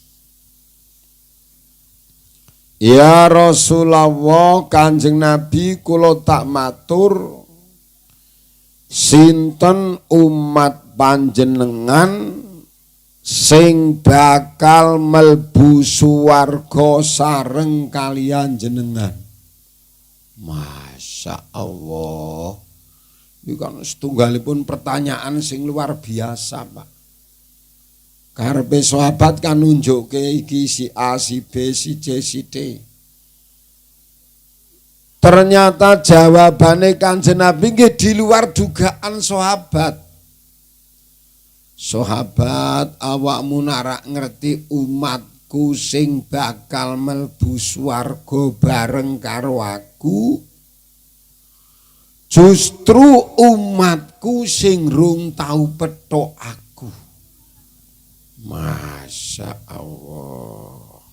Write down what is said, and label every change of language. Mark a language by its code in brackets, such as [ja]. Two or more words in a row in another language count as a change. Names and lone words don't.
[ar] يا رسول الله, [jv] Kanjeng Nabi kula tak matur, sinten umat panjenengan sing bakal mlebu swarga sareng kalian jenengan? [ar] ما شاء الله, [jv] ini kan setunggalipun pertanyaan sing [id] luar biasa, [jv] Pak. Karepe sahabat kan nunjukke iki si A, si B, si C, si D. Ternyata jawabane Kanjeng Nabi nggih di luar dugaan sahabat. Sahabat, awakmu narak ngerti umatku sing bakal mlebu swarga bareng karo aku? Justru umatku sing rung tau petok aku. [ar] ما شاء الله.